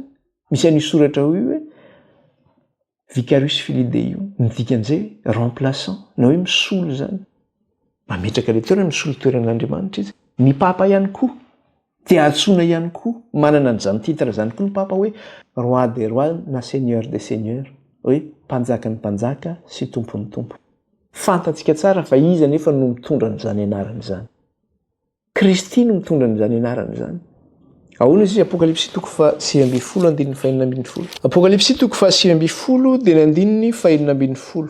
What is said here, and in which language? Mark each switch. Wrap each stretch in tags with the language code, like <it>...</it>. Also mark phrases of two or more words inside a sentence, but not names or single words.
<mg>Misy an'io soratra io hoe</mg> <la>vicarius filii dei</la> <mg>io ny dikan'izay remplaçant na hoe misolo zany. Mametraka le toerana, misolo toeran'Andriamanitra izy. Ny papa ihany koa dia antsoina ihany koa manana an'izany titra zany koa ny papa hoe</mg> <fr>roi des rois</fr> <mg>na</mg> <fr>seigneur des seigneurs,</fr> <mg>hoe mpanjaka ny mpanjaka sy tompon'ny tompo. Fantatsika tsara fa izy anefa no mitondra an'izany anarana izany. Kristy no mitondra an'izany anarana izany. Ahoana izy Apokalipsy 7:6-10. Apokalipsy 7:6-10.</mg>